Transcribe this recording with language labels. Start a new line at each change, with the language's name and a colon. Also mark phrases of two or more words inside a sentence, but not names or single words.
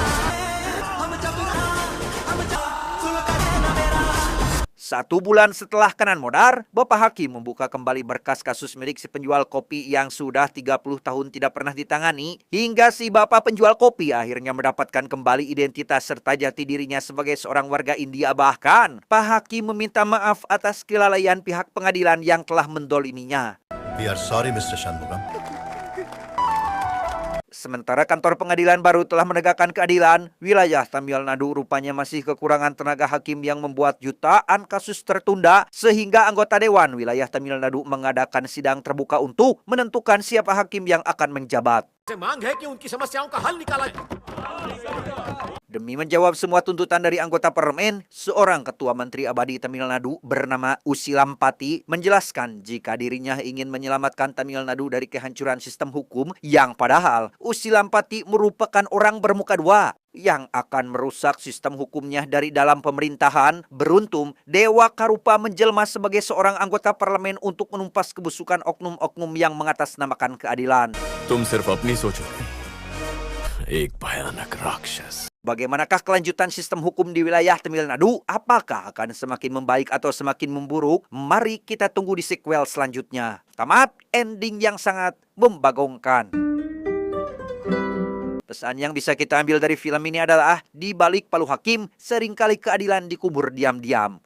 Indonesian: Satu bulan setelah Kanan modar, Bapak Hakim membuka kembali berkas kasus milik si penjual kopi yang sudah 30 tahun tidak pernah ditangani, hingga si Bapak penjual kopi akhirnya mendapatkan kembali identitas serta jati dirinya sebagai seorang warga India. Bahkan, Pak Hakim meminta maaf atas kelalaian pihak pengadilan yang telah mendoliminya.
English: We are sorry, Mr. Shanmugam.
Indonesian: Sementara kantor pengadilan baru telah menegakkan keadilan, wilayah Tamil Nadu rupanya masih kekurangan tenaga hakim yang membuat jutaan kasus tertunda sehingga anggota Dewan wilayah Tamil Nadu mengadakan sidang terbuka untuk menentukan siapa hakim yang akan menjabat.
Hindi: से मांग है कि उनकी समस्याओं का हल निकाला जाए।
Indonesian: Demi menjawab semua tuntutan dari anggota parlemen, seorang ketua menteri abadi Tamil Nadu bernama Usilampati menjelaskan jika dirinya ingin menyelamatkan Tamil Nadu dari kehancuran sistem hukum yang padahal Usilampati merupakan orang bermuka dua yang akan merusak sistem hukumnya dari dalam pemerintahan. Beruntung, Dewa Karupa menjelma sebagai seorang anggota parlemen untuk menumpas kebusukan oknum-oknum yang mengatasnamakan keadilan.
Hindi: तुम सिर्फ अपनी सोचोगे एक भयानक राक्षस।
Indonesian: Bagaimanakah kelanjutan sistem hukum di wilayah Tamil Nadu? Apakah akan semakin membaik atau semakin memburuk? Mari kita tunggu di sequel selanjutnya. Tamat, ending yang sangat membagongkan. Pesan yang bisa kita ambil dari film ini adalah, di balik palu hakim, seringkali keadilan dikubur diam-diam.